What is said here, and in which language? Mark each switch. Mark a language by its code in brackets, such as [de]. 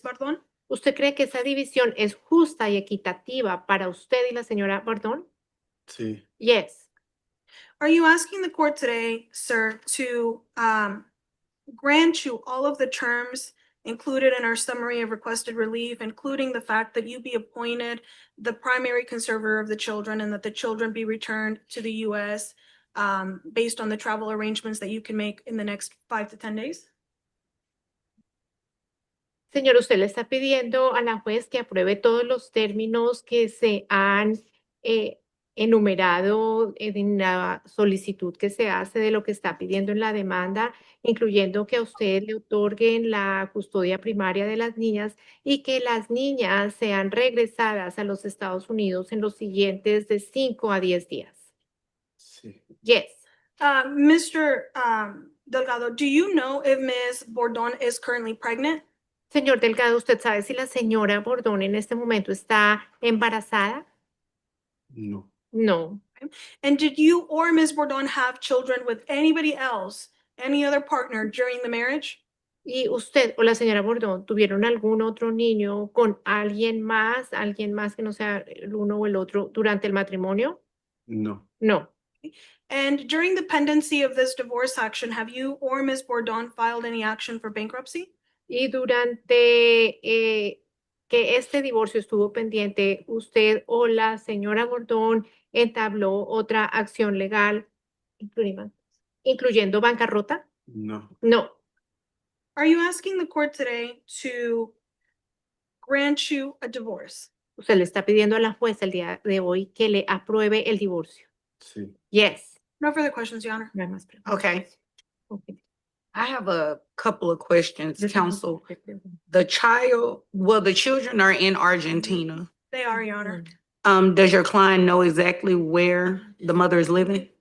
[en] Bardon? [es] ¿Usted cree que esa división es justa y equitativa para usted y la señora Bordón? Sí. [en] Yes. Are you asking the court today, sir, to grant you all of the terms included in our summary of requested relief, including the fact that you be appointed the primary conservator of the children and that the children be returned to the US based on the travel arrangements that you can make in the next 5 to 10 days? [es] Señor, usted le está pidiendo a la juez que apruebe todos los términos que se han enumerado en la solicitud que se hace de lo que está pidiendo en la demanda, incluyendo que a usted le otorguen la custodia primaria de las niñas y que las niñas sean regresadas a los Estados Unidos en los siguientes de 5 a 10 días. Sí. [en] Yes. Mr. Delgado, do you know if Ms. Bordon is currently pregnant? [es] Señor Delgado, ¿usted sabe si la señora Bordón en este momento está embarazada? No. [en] No. And did you or Ms. Bordon have children with anybody else, any other partner during the marriage? [es] ¿Y usted o la señora Bordón tuvieron algún otro niño con alguien más que no sea el uno o el otro durante el matrimonio? No. [en] No. And during the pendency of this divorce action, have you or Ms. Bordon filed any action for bankruptcy? [es] Y durante que este divorcio estuvo pendiente, ¿usted o la señora Bordón entabló otra acción legal, incluyendo bancarrota? No. [en] No. Are you asking the court today to grant you a divorce? [es] Usted le está pidiendo a la jueza el día de hoy que le apruebe el divorcio. Sí. [en] Yes. No further questions, Your Honor. [es] No hay más preguntas. [en] Okay. Okay. I have a couple of questions, counsel. The children are in Argentina. They are, Your Honor. Does your client know exactly where the mother is living?